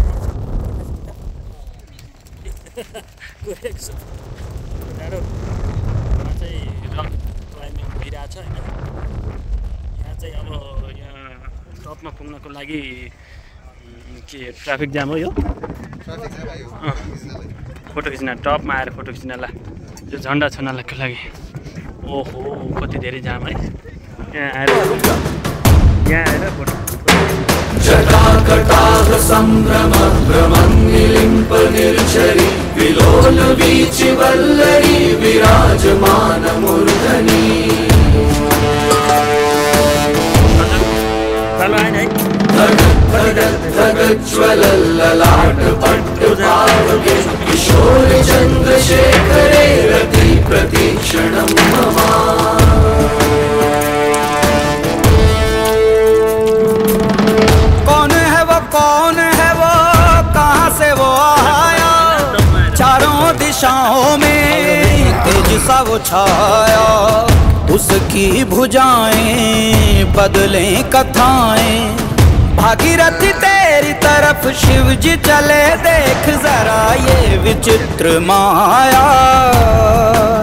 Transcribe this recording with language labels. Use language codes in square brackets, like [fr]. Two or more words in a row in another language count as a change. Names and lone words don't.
[ne] टाढो चाहिँ [en] rock climbing [ne] भइरहेछ होइन यहाँ चाहिँ अब यहाँ टपमा पुग्नको लागि के [en] traffic jam [ne] हो यो फोटो खिच्न टपमा आएर फोटो खिच्नला यो झन्डा छनालाको लागि ओहो कति धेरै जाम है यहाँ आएर फोटो [sa] जटाकटाह सम्भ्रम भ्रमन्निलिम्प निर्झरी विलोल वीचि वल्लरी विराजमान मूर्धनि ज्वलल्ललाट पट्टपावके किशोर चन्द्रशेखरे रति प्रतीक्षणं मम [hi] कौन है वो कहाँ से वो आया चारों दिशाओं में तेज सा वो छाया उसकी भुजाएं बदलें कथाएं भागीरथी तेरी तरफ शिव जी चले देख जरा ये विचित्र माया